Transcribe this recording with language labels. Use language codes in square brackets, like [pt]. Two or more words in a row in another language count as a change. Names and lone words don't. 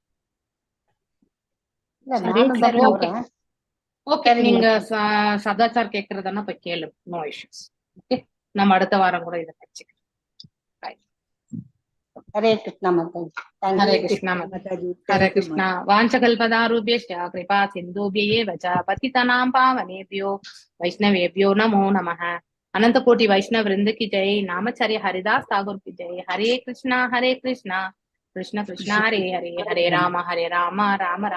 [ta] ஓகே, நீங்க சதாச்சார் கேக்குறதுன்னா போய் கேளு, [en] no issues. [ta] ஓகே, நம்ம அடுத்த வாரம் கூட இதை வச்சுக்கலாம். ஹரே கிருஷ்ணா மாதாஜி. ஹரே கிருஷ்ணா மாதாஜி. ஹரே கிருஷ்ணா. [sa] வாஞ்சகல்பதாருபேஷ்ட கிருபா சிந்தூபியேவ ச பतितानां पावनेभ्यो वैष्णवेभ्यो नमो नमः. [hi] अनंत कोटि वैष्णव वृंद की जय. नामचर्य हरिदास ठाकुर की जय. [sa] हरे कृष्णा कृष्ण कृष्ण हरे हरे, हरे राम राम [hi] राम